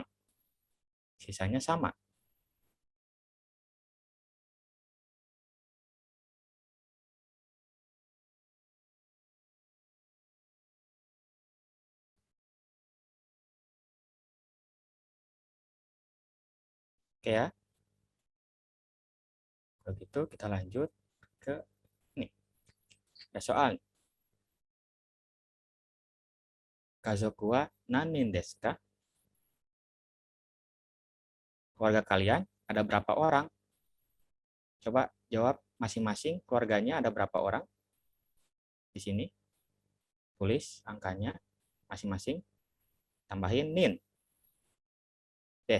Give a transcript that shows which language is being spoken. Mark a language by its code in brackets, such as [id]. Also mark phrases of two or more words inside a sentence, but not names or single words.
[id] Sisanya sama. Oke ya. Kalau gitu kita lanjut ke ini. Ada soal. [ja] 家族は何人ですか? [id] Keluarga kalian ada berapa orang? Coba jawab masing-masing keluarganya ada berapa orang? Di sini tulis angkanya masing-masing, tambahin nin, des.